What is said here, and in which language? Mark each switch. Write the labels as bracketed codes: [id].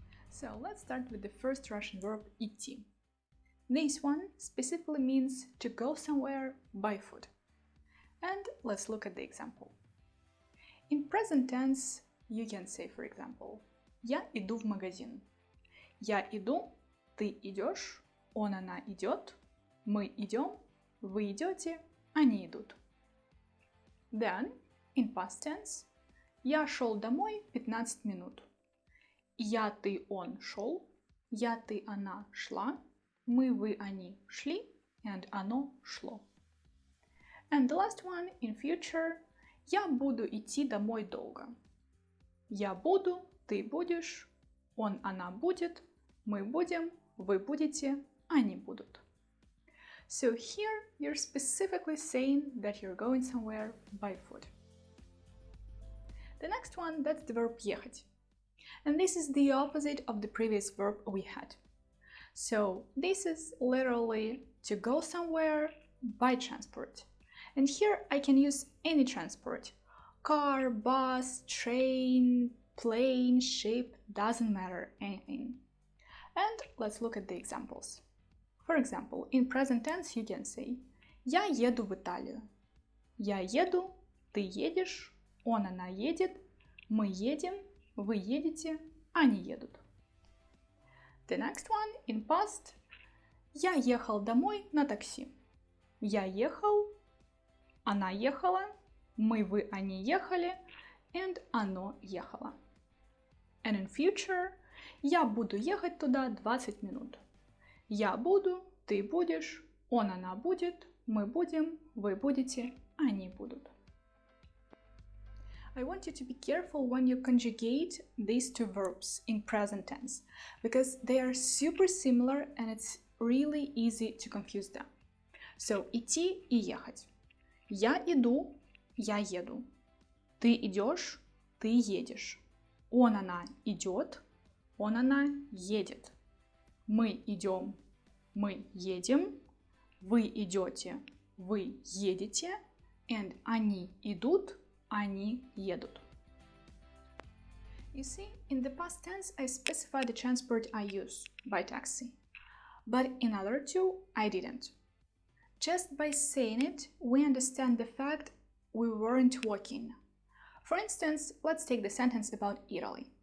[en] So let's start with the first Russian verb идти. This one specifically means to go somewhere by foot. And let's look at the example. In present tense, you can say, for example, [ru] я иду в магазин. Я иду, ты идешь, он, она идет, мы идем, вы идете, они идут. [en] Then, in past tense, [ru] я шел домой 15 минут. Я, ты, он шел, я, ты, она шла, мы, вы, они шли, and оно шло. [en] And the last one, in future, [ru] я буду идти домой долго. Я буду, ты будешь, он, она будет, мы будем, вы будете, они будут. [en] So here you're specifically saying that you're going somewhere by foot. The next one, that's the verb ехать. And this is the opposite of the previous verb we had. So this is literally to go somewhere by transport. And here I can use any transport. Car, bus, train, plane, ship, doesn't matter, anything. And let's look at the examples. For example, in present tense you can say [ru] я еду в Италию. Я еду, ты едешь, он, она едет, мы едем, вы едете, они едут. [en] The next one, in past, [ru] я ехал домой на такси. Я ехал, она ехала, мы, вы, они ехали, and оно ехало. [en] And in future, [ru] я буду ехать туда 20 минут. Я буду, ты будешь, он, она будет, мы будем, вы будете, они будут. [en] I want you to be careful when you conjugate these two verbs in present tense, because they are super similar and it's really easy to confuse them. [ru] So, идти и ехать. Я иду, я еду. Ты идешь, ты едешь. Он, она идет, он, она едет. Мы идем, мы едем. Вы идете, вы едете. And они идут, они едут. [en] You see, in the past tense I specified the transport I use, by taxi. But in other two, I didn't. Just by saying it, we understand the fact we weren't walking. For instance, let's take the sentence about Italy.